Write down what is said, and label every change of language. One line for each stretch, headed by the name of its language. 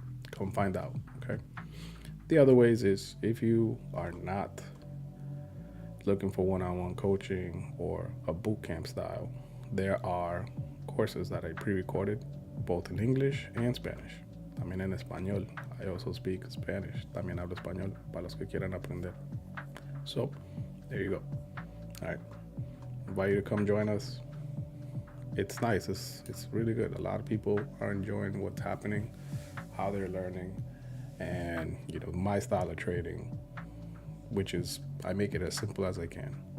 English: Come find out, okay? The other ways is if you are not looking for one-on-one coaching or a boot camp style, there are courses that I pre-recorded both in English and Spanish.
Spanish: También en español.
English: I also speak Spanish.
Spanish: También hablo español para los que quieran aprender.
English: So, there you go. All right. Invite you to come join us. It's nice. It's really good. A lot of people are enjoying what's happening, how they're learning, and my style of trading, which is I make it as simple as I can.